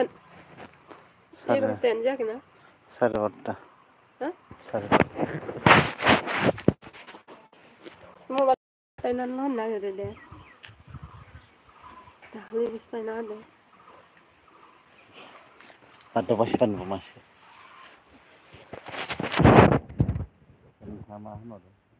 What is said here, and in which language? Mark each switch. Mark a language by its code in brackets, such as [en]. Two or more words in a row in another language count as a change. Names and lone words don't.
[brx] सारे 11टायानो जायाखै ना सारे 12टा हो सारे 12टा मबाइल बायनानै होनो नागिरो दे दाख्लैसो बायना होदों हाथ'बासिगानोबो मानसि नोंथाङा मा होनहरदों